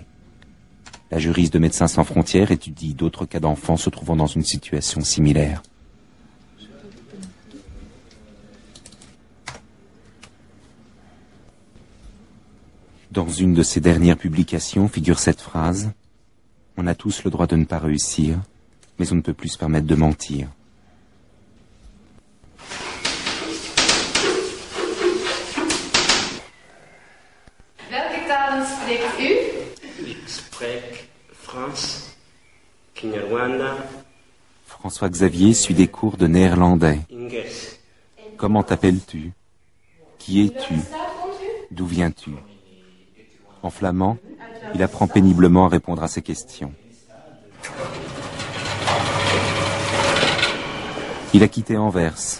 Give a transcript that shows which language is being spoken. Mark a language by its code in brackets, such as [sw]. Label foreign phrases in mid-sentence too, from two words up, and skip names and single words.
[fr] La juriste de Médecins sans frontières étudie d'autres cas d'enfants se trouvant dans une situation similaire. Dans une de ses dernières publications figure cette phrase : « On a tous le droit de ne pas réussir, mais on ne peut plus se permettre de mentir. » [nl] Welke talen spreekt u? Ik spreek Frans, Kinyarwanda. [fr] François Xavier suit des cours de néerlandais. Inges. Comment t'appelles-tu ? Qui es-tu ? D'où viens-tu? En flamand, il apprend péniblement à répondre à ces questions. Il a quitté Anvers.